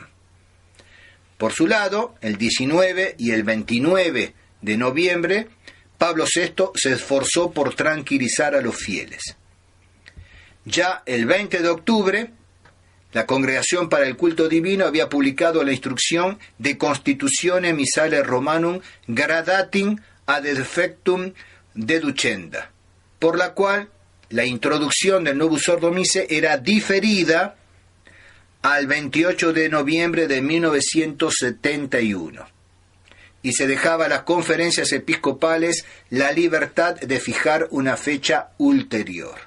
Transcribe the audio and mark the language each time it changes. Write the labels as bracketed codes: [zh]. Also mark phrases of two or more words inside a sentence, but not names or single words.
[es] Por su lado, el 19 y el 29 de noviembre, Pablo VI se esforzó por tranquilizar a los fieles. Ya el 20 de octubre, la Congregación para el Culto Divino había publicado la instrucción de Constitutione Missale Romanum gradatim ad effectum deducenda, por la cual la introducción del Novus Ordo Missae era diferida al 28 de noviembre de 1971, y se dejaba a las conferencias episcopales la libertad de fijar una fecha ulterior.